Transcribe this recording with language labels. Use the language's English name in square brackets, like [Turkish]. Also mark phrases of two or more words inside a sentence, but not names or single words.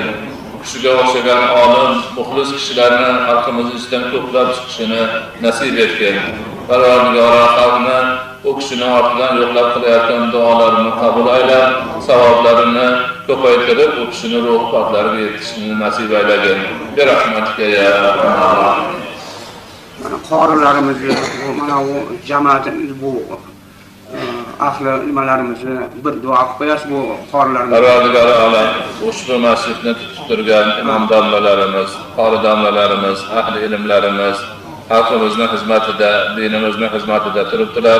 [Uzbek] U kishiga o'xshagan olim, muxlis kishilarni xalqimiz ichidan ko'plab chiqishini nasib etgin. Parvardigor xalqni u kishini ortidan yo'qlab qilayotgan duolarini qabul aylab, savoblarini ko'paytirib, u kishini ruh patlariga yetishini nasib aylagin. [Arabic] برحمتك يا الله. [Uzbek] Mana qorilarimizni, mana bu jamoatimiz bu ahli nimalarimizni bir duo qilib qo'yasiz bu qorilarimiz. Parvardigor olam, ushbu masjidni tutib turgan imom domlalarimiz, qori domlalarimiz, ahli ilmlarimiz xalqimizni xizmatida, dinimizni xizmatida turibdilar.